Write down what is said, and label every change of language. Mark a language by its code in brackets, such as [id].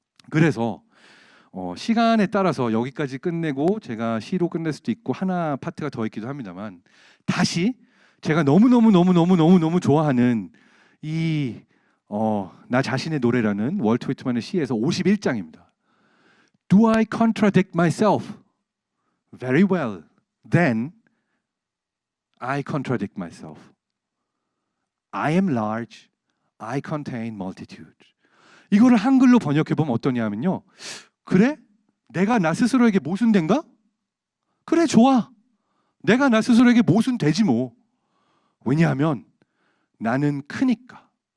[ko] 그래서 시간에 따라서 여기까지 끝내고 제가 시로 끝낼 수도 있고 하나 파트가 더 있기도 합니다만 다시 제가 너무 좋아하는 이 나 자신의 노래라는 월트 위트만의 시에서 51장입니다. [en] Do I contradict myself? Very well. Then I contradict myself. I am large. I contain multitude. [ko] 이거를 한글로 번역해 보면 어떠냐면요. 그래? 내가 나 스스로에게 모순된가? 그래, 좋아. 내가 나 스스로에게 모순되지 뭐. 왜냐하면 나는 크니까.